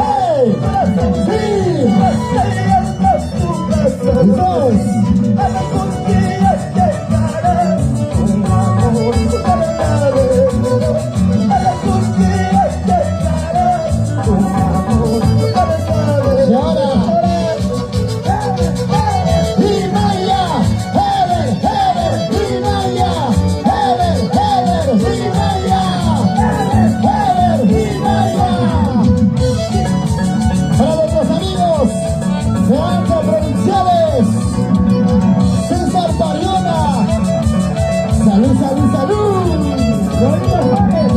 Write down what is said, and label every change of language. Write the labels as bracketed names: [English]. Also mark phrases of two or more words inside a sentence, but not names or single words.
[Spanish] ¡Hey! ¡Sí! ¡Dos! ¡Y ahora! ¡Rivalla! ¡Eder! ¡Eder! ¡Rivalla! ¡Eder! ¡Eder! ¡Rivalla! ¡Eder! ¡Rivalla! Para nuestros amigos de Alta Provinciales, César Pariona. ¡Salud, salud, salud!